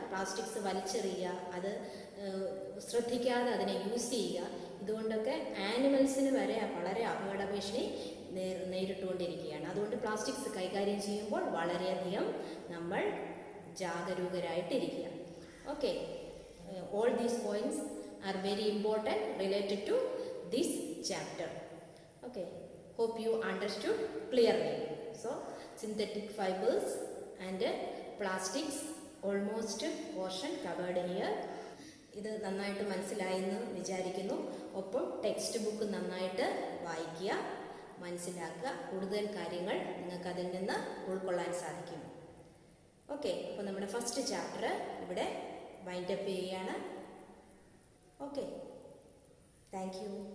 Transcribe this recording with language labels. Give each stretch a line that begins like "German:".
Malayalam: Plastics വലിച്ചെറിയുക, അത് ശ്രദ്ധിക്കാതെ അതിനെ യൂസ് ചെയ്യുക, ഇതുകൊണ്ടൊക്കെ ആനിമൽസിന് വരെ വളരെ അപകട ഭീഷണി നേരിട്ടുകൊണ്ടിരിക്കുകയാണ്. അതുകൊണ്ട് പ്ലാസ്റ്റിക്സ് കൈകാര്യം ചെയ്യുമ്പോൾ വളരെയധികം നമ്മൾ ജാഗരൂകരായിട്ടിരിക്കുക.
English: Okay, all these points are very important related to this chapter. Okay, hope you understood clearly. So synthetic fibers and plastics almost portion covered here.
Malayalam: ഇത് നന്നായിട്ട് മനസ്സിലായെന്ന് വിചാരിക്കുന്നു. ഒപ്പം ടെക്സ്റ്റ് ബുക്ക് നന്നായിട്ട് വായിക്കുക, മനസ്സിലാക്കുക. കൂടുതൽ കാര്യങ്ങൾ നിങ്ങൾക്ക് അതിൽ നിന്ന് ഉൾക്കൊള്ളാൻ സാധിക്കും. ഓക്കെ, അപ്പോൾ നമ്മുടെ ഫസ്റ്റ് ചാപ്റ്റർ ഇവിടെ വൈൻഡപ്പ് ചെയ്യുകയാണ്. Okay, thank you.